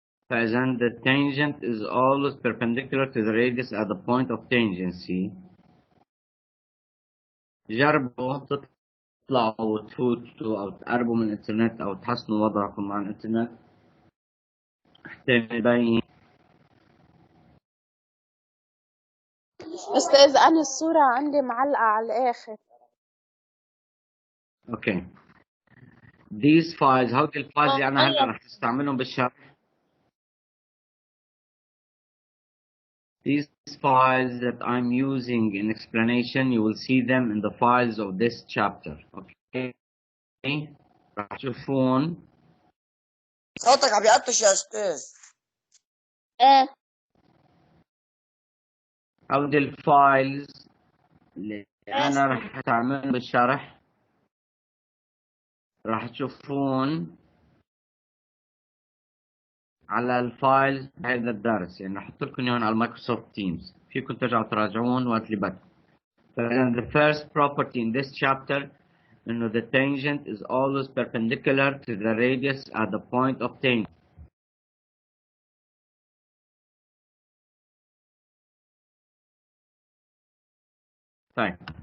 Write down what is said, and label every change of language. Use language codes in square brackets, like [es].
[ar] فإذا [en] the tangent is always perpendicular to the radius at the point of tangency. [ar] جربوا تطلعوا وتفوتوا أو تقربوا من الإنترنت أو تحسنوا وضعكم مع الإنترنت حتى يبين. أستاذ أنا الصورة عندي معلقة على الآخر. [en] Okay. These files, [ar] هودي الفايلز اللي أنا هلا رح تستعملهم بالشرح. [en] These files that I'm using in explanation, you will see them in the files of this chapter. [ar] Okay. راح تشوفون. صوتك عم يقطش يا أستاذ. هودي الفايلز اللي أنا راح أستعملهم بالشرح. راح تشوفون على الفايلز هذا الدرس، يعني راح احط لكم اياهم على المايكروسوفت تيمز، فيكم ترجعوا تراجعون وقت اللي بدكم. [en] The first property in this chapter [ar] انه [en] the tangent is always perpendicular to the radius at the point of tangent. [ar] طيب.